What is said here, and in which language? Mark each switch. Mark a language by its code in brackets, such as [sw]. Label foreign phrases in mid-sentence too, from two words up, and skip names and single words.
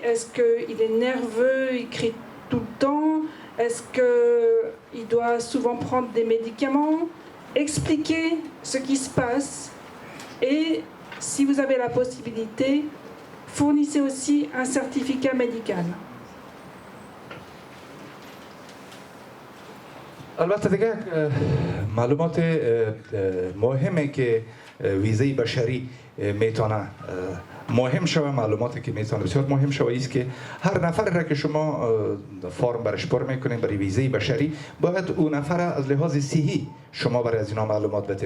[fr] Est-ce qu'il est nerveux, il crie tout le temps? Est-ce qu'il doit souvent prendre des médicaments? Expliquez ce qui se passe et si vous avez la possibilité, fournissez aussi un certificat médical. [fa] البته دیگه معلومات مهمه که ویزه بشری میتونه مهم شوه، معلوماتی که میتونه بسیار مهم شوه است که هر نفر را که شما فرم برش پر میکنین برای ویزه بشری باید اون نفر از لحاظ صحی شما برای از اینا معلومات بدین.